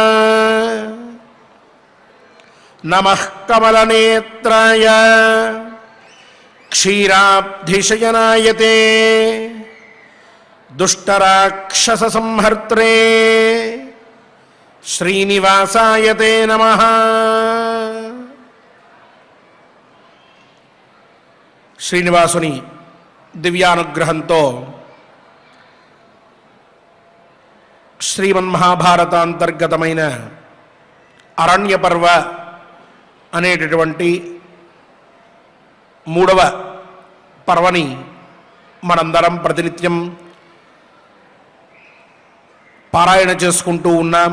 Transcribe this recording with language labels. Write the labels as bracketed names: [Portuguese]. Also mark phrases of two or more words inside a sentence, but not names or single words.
[Sanskrit] नमः कमलनेत्राय क्षीराब्धिशयनाय ते दुष्टराक्षससंहर्त्रे श्रीनिवासाय ते नमः। [Telugu] శ్రీనివాసుని దివ్యానుగ్రహంతో శ్రీమన్మహాభారత అంతర్గతమైన అరణ్య పర్వ అనేటటువంటి మూడవ పర్వని మనందరం ప్రతినిత్యం పారాయణ చేసుకుంటూ ఉన్నాం.